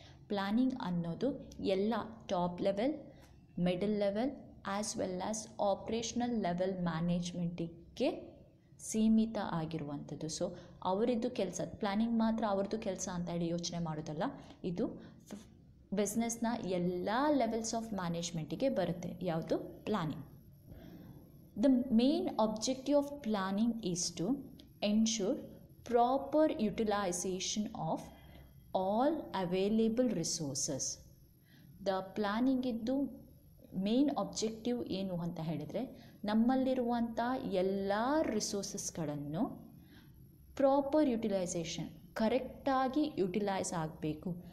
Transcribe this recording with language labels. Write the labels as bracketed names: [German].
[Kannada] Planning ಅನ್ನೋದು ಎಲ್ಲ top level, middle level as well as operational level ಮ್ಯಾನೇಜ್ಮೆಂಟಿಗೆ ಸೀಮಿತ ಆಗಿರುವಂಥದ್ದು. ಸೊ ಅವರಿದ್ದು ಕೆಲಸ, ಪ್ಲಾನಿಂಗ್ ಮಾತ್ರ ಅವ್ರದ್ದು ಕೆಲಸ ಅಂತ ಹೇಳಿ ಯೋಚನೆ ಮಾಡೋದಲ್ಲ, ಇದು ಬಿಸ್ನೆಸ್ನ ಎಲ್ಲ ಲೆವೆಲ್ಸ್ ಆಫ್ ಮ್ಯಾನೇಜ್ಮೆಂಟಿಗೆ ಬರುತ್ತೆ. ಯಾವುದು? Planning. [English] The main objective of planning is to ensure proper utilization of all available resources. [Kannada] The ಪ್ಲ್ಯಾನಿಂಗಿದ್ದು main objective ಏನು ಅಂತ ಹೇಳಿದರೆ, ನಮ್ಮಲ್ಲಿರುವಂಥ ಎಲ್ಲ ರಿಸೋರ್ಸಸ್ಗಳನ್ನು ಪ್ರಾಪರ್ ಯುಟಿಲೈಸೇಷನ್, ಕರೆಕ್ಟಾಗಿ ಯುಟಿಲೈಸ್ ಆಗಬೇಕು.